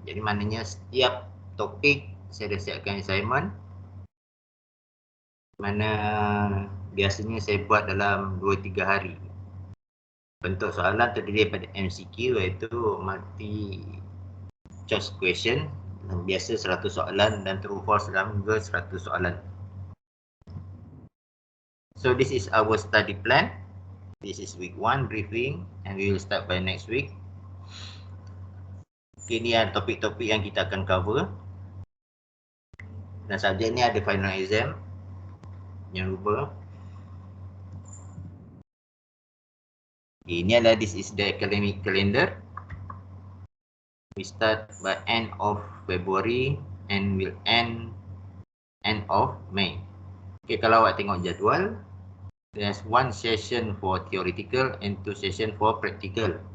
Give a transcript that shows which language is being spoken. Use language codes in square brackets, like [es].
[ms] Jadi maknanya setiap topik saya dah siapkan assignment, mana biasanya saya buat dalam 2-3 hari. Bentuk soalan terdiri daripada MCQ, iaitu multi choice question, biasa 100 soalan, dan true false dalam juga 100 soalan. [en] So this is our study plan. This is week 1 briefing, and we will start by next week. [ms] Okay, ni ada topik-topik yang kita akan cover. Dan subjek ni ada final exam. Jangan lupa. [en] Okay, [ms] ini adalah [en] this is the academic calendar. We start by end of February and will end of May. Okay, [ms] kalau awak tengok jadual, [en] there's 1 session for theoretical and 2 session for practical.